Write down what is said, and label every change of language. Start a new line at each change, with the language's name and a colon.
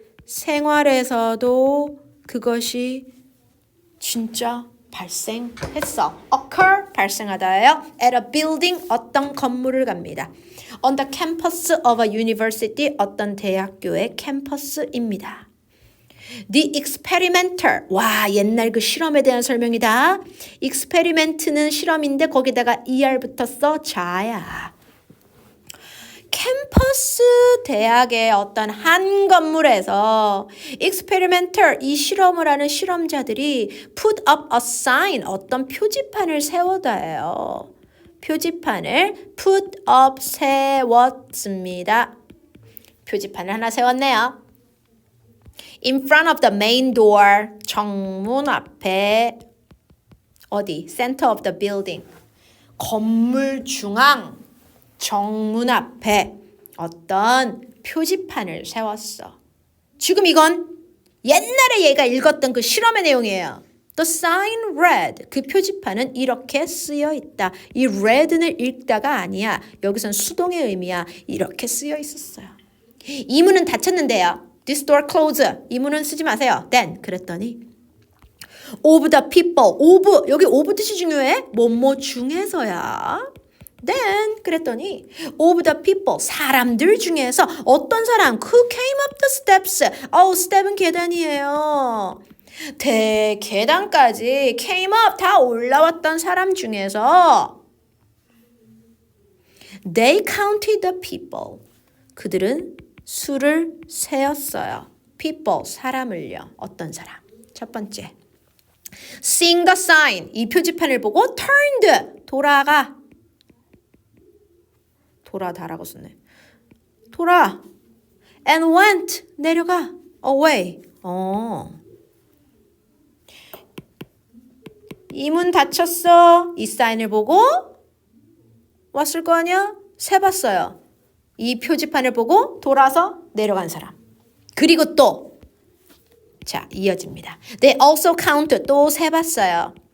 Korean: 실생활에서도 그것이 진짜 발생했어. occur, 발생하다예요.
English: at a building,
Korean: 어떤 건물을 갑니다.
English: on the campus of a university,
Korean: 어떤 대학교의 캠퍼스입니다.
English: The experimenter.
Korean: 와, 옛날 그 실험에 대한 설명이다. experiment는 실험인데 거기다가 er 붙었어. 자야. 캠퍼스 대학의 어떤 한 건물에서 experimenter, 이 실험을 하는 실험자들이
English: put up a sign,
Korean: 어떤 표지판을 세워다예요. 표지판을 put up, 세웠습니다. 표지판을 하나 세웠네요.
English: In front of the main door,
Korean: 정문 앞에 어디?
English: Center of the building,
Korean: 건물 중앙 정문 앞에 어떤 표지판을 세웠어. 지금 이건 옛날에 얘가 읽었던 그 실험의 내용이에요.
English: The sign read.
Korean: 그 표지판은 이렇게 쓰여 있다. 이 read는 읽다가 아니야. 여기선 수동의 의미야. 이렇게 쓰여 있었어요. 이 문은 닫혔는데요.
English: This door closed.
Korean: 이 문은 쓰지 마세요.
English: Then 그랬더니 of the people.
Korean: of, 여기 of 뜻이 중요해. 뭐뭐 중에서야.
English: Then 그랬더니 of the people,
Korean: 사람들 중에서 어떤 사람
English: who came up the steps.
Korean: step은 계단이에요.
English: 계단까지 came up,
Korean: 다 올라왔던 사람 중에서
English: they counted the people.
Korean: 그들은 수를 세었어요. people, 사람을요. 어떤 사람? 첫 번째.
English: seeing the sign,
Korean: 이 표지판을 보고 turned, 돌아다라고 썼네. 돌아.
English: and went, 내려가. away.
Korean: 이 문 닫혔어. 이 사인을 보고 왔을 거 아니야? 세봤어요. 이 표지판을 보고 돌아서 내려간 사람. 그리고 또 자, 이어집니다.
English: They also counted,
Korean: 또 세봤어요.